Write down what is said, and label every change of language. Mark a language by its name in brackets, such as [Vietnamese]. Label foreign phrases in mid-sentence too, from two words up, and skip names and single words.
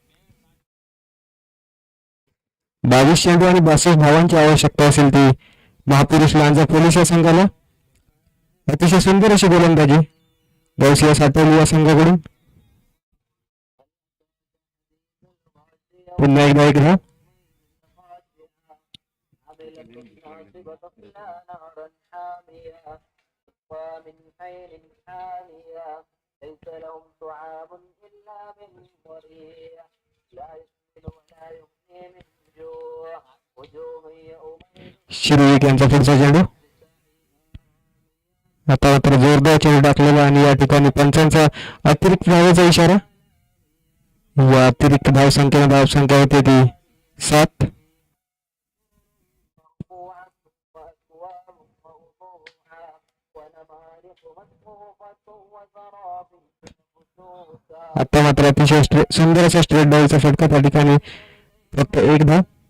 [Marathi] 22 चेंडू आणि 62 धावांची आवश्यकता असेल ती महापुरुष लांजा पोलीस या संघाला. अतिशय सुंदर अशी गोलंदाजी गौसिया साठवली या संघाकडून. पुन्हा एकदा एक धाव. [Arabic] ليس لهم طعام إلا من ضريع لا يسمن ولا يغني من جوع وجوه يومئذ. [Marathi] श्रीविक यांचा पुढचा चेंडू. आता मात्र जोरदार चेंडू टाकलेला आणि या ठिकाणी पंचांचा अतिरिक्त धावेचा इशारा. या अतिरिक्त धावसंख्या होते ती 7. आता मात्र अतिशय सुंदर असा स्ट्रेट डावीचा फटका त्या ठिकाणी फक्त एक धाव.